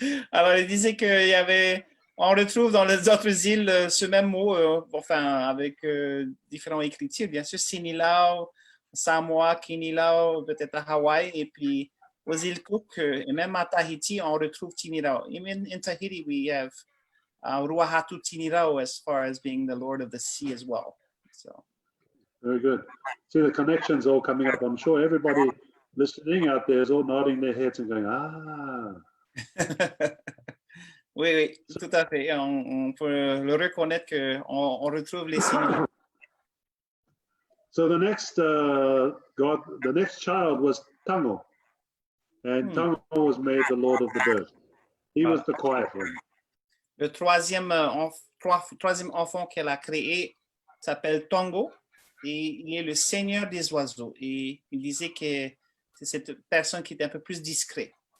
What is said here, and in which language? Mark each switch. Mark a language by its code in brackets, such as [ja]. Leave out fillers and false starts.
[fr] Alors, il disait qu'il y avait, on retrouve dans les autres îles ce même mot, enfin, avec différents écritures, bien sûr, Sinilau, Samoa, Kinilau, peut-être à Hawaï, et puis aux îles Cook, et même à Tahiti, on retrouve Tinirau. [en] Even in Tahiti, we have Ruahatu Tinirau as far as being the Lord of the Sea as well. So. Very good. See the connections all coming up. I'm sure everybody listening out there is all nodding their heads and going, ah. [fr] Oui, tout à fait. On peut le reconnaître qu'on retrouve les signes. [en] So the next the next child was Tango, and Tango was made the Lord of the Bird. He was the quiet one. [fr] Le troisième enfant qu'elle a créé s'appelle Tongo, et il est le seigneur des oiseaux. Et il disait que c'est cette personne qui était un peu plus discret.